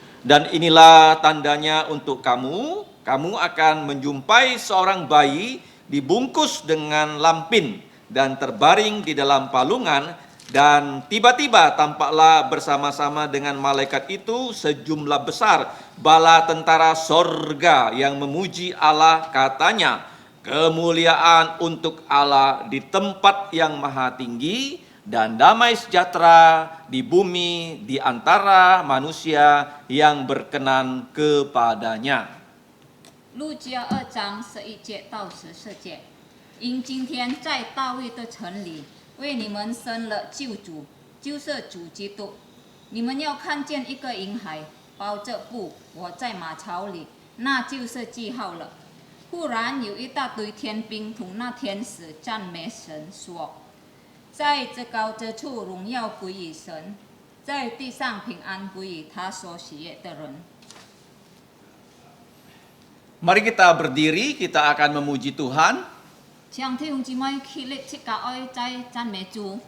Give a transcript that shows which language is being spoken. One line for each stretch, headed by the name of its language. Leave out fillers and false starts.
Indonesian: Dan inilah tandanya untuk kamu, kamu akan menjumpai seorang bayi dibungkus dengan lampin dan terbaring di dalam palungan, dan tiba-tiba tampaklah bersama-sama dengan malaikat itu sejumlah besar bala tentara sorga yang memuji Allah, katanya, kemuliaan untuk Allah di tempat yang maha tinggi, dan damai sejahtera di bumi di antara manusia yang berkenan kepadanya.
Chinese: 路加2章11节到14节，因今天在大卫的城里为你们生了救主，就是主基督。你们要看见一个婴孩包着布裹在马槽里，那就是记号了。忽然有一大堆天兵同那天使赞美神说：在这高之处荣耀归于神，在地上平安归于他所喜悦的人。
Indonesian: Mari kita berdiri, kita akan memuji Tuhan.
Chinese: 請弟兄姊妹起立，即刻愛在讚美主。